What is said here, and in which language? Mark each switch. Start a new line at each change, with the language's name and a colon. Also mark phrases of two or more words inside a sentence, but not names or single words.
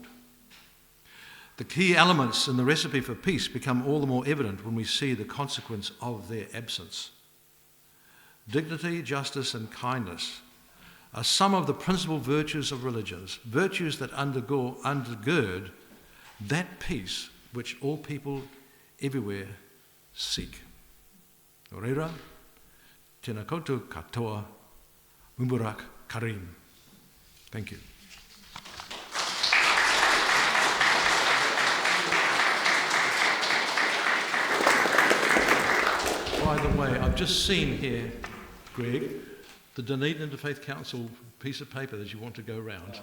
English: The key elements in the recipe for peace become all the more evident when we see the consequence of their absence. Dignity, justice, and kindness are some of the principal virtues of religions, virtues that undergird that peace which all people everywhere seek.
Māori: Reira, tēnā koutou katoa, Mubarak Karim.
English: Thank you. By the way, I've just seen here, Greg, the Dunedin Interfaith Council piece of paper that you want to go around.